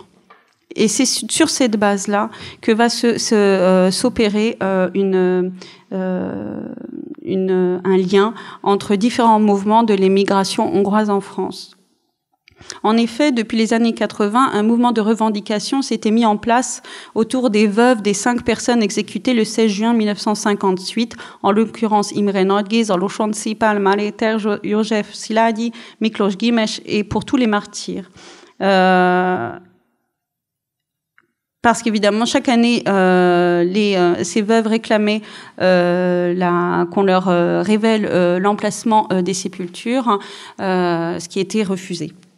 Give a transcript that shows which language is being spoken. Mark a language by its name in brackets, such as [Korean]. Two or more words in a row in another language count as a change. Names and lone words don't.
[French] Et c'est sur cette base-là que va s'opérer un lien entre différents mouvements de l'émigration hongroise en France. En effet, depuis les années 80, un mouvement de revendication s'était mis en place autour des veuves des 5 personnes exécutées le 16 juin 1958, en l'occurrence Imre Nagy, Zalosson Szipál, Maléter, József Szilágyi, Miklós Gimes, et pour tous les martyrs. Parce qu'évidemment, chaque année, ces veuves réclamaient qu'on leur révèle l'emplacement des sépultures, ce qui était refusé.